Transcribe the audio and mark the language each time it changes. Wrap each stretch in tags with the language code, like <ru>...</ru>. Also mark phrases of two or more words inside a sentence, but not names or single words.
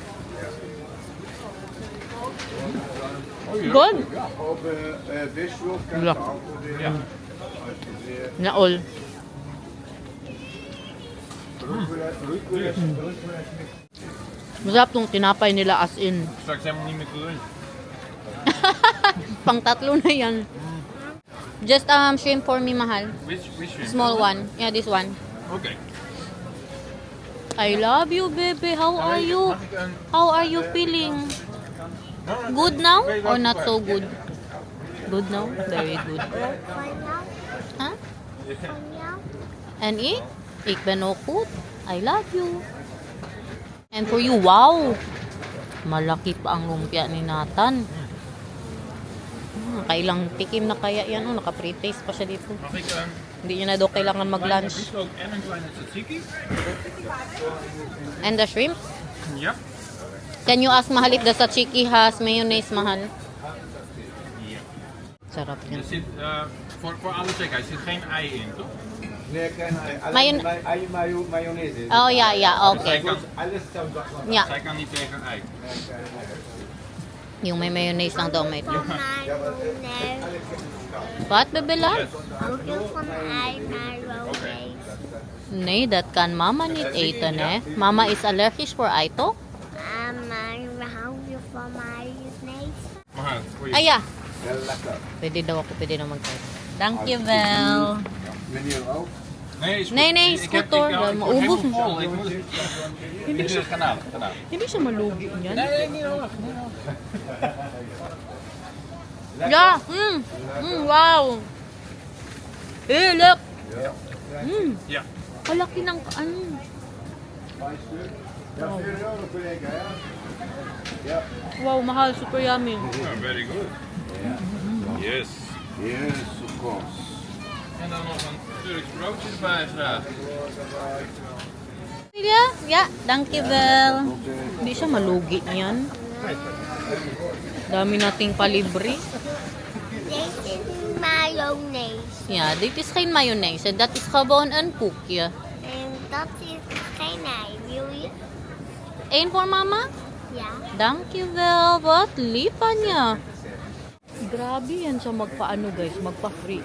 <en>Good.</en> <tl>Wala. Na all. Masarap tong tinapay nila</tl> <en>as in.</en> <nl>Straks helemaal niet meer te lunch.</nl> <tl>Pang tatlo na yan.</tl> <en>Just shrimp for me, mahal. Which shrimp? Small one. Yeah, this one. Okay. I love you, baby. How are you? How are you feeling? Good now or not so good? Good now? Very good. Huh?</en> <nl>Van jou? En ik? Ik ben ook goed.</nl> <en>I love you. And for you, wow!</en> <tl>Malaki pa ang lumpia ni Nathan. Kailang tikim na kaya yan. Oh, naka-pre-taste pa siya dito.</tl> <nl>Mag ik</nl> <tl>Hindi niya na daw kailangan</tl> <nl>een kleine</nl> <tl>mag-lunch.</tl> <nl>bieslook en een kleine tzatziki?</nl> <en>And the shrimp?</en> <nl>Ja.</nl> <en>Can you ask mahal if the tzatziki has mayonnaise, mahal?</en> <tl>Sarap</tl> <nl>Er</nl> <tl>yan.</tl> <nl>zit, voor alle zekerheid, zit geen ei in, toch? Nee, geen ei. Mayon- Alleen mayonaise.</nl> <en>Oh, yeah, yeah. Okay.</en> <nl>Alles hetzelfde.</nl> <en>Yeah.</en> <nl>Zij kan niet tegen ei.</nl> <tl>Yung may mayonnaise lang daw may.</tl> <nl>Van mayonaise.</nl> <en>What, Bebela?</en> <nl>Hou je van mayonaise? Nee, dat kan mama niet eten, eh. Mama is allergisch voor ei, toch? Maar hou je van mayonaise? Maar voor je. Ay, ja. Heel lekker.</nl> <tl>Pwede daw ako, pwede na mag-try.</tl> <nl>Dankjewel. Meneer ook? Nee, is goed. Nee, nee, Ik is heb- goed hoor. ik word</nl> <tl>Maubos</tl> <nl>helemaal</nl> <tl>na.</tl> <nl>vol. Ik moet... Dit is kanaal.</nl> <tl>Hindi siya malugi niyan.</tl> <nl>Nee, niet nodig.</nl> <en>Yeah. Wow. Look.</en> <nl>Ja.</nl> <tl>Kalaki ng ano.</tl> <nl>Ja, €4 per één keer, ja?</nl> <en>Wow, mahal. Super yummy. Very good. Yes. Yes, of course.</en> <nl>En dan nog een Turks broodje erbij graag. Ja, ja. Dankjewel.</nl> <tl>Hindi siya malugi niyan. Dami nating palibre.</tl> <nl>Deze is mayonaise. Ja, dit is geen mayonaise. Dat is gewoon een koekje. En dat is geen ei. Wil je? Eén voor mama? Ja. Dankjewel. Wat lief</nl> <tl>pa niya. Grabe yan siya magpaano guys, magpa-free.</tl>